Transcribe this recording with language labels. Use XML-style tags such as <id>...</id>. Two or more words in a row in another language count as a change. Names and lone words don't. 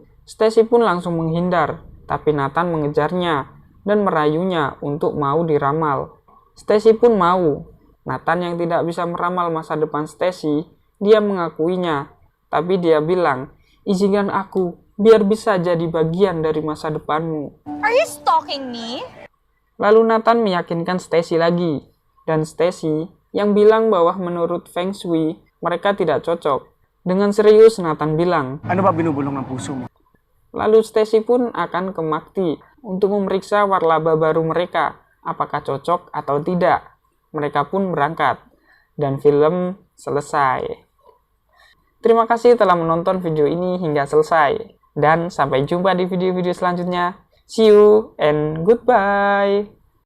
<id>Stacy pun langsung menghindar, tapi Nathan mengejarnya dan merayunya untuk mau diramal. Stacy pun mau. Nathan yang tidak bisa meramal masa depan Stacy, dia mengakuinya, tapi dia bilang, "Izinkan aku, biar bisa jadi bagian dari masa depanmu."</id> <en>Are you stalking me?</en> <id>Lalu Nathan meyakinkan Stacy lagi, dan Stacy yang bilang bahwa menurut Feng Shui mereka tidak cocok. Dengan serius Nathan bilang,</id> <tl>"Ano ba binubulong ng puso mo?"</tl> <id>Lalu Stacy pun akan ke Makti untuk memeriksa warlaba baru mereka, apakah cocok atau tidak. Mereka pun berangkat, dan film selesai. Terima kasih telah menonton video ini hingga selesai, dan sampai jumpa di video-video selanjutnya.</id> <en>See you and goodbye.</en>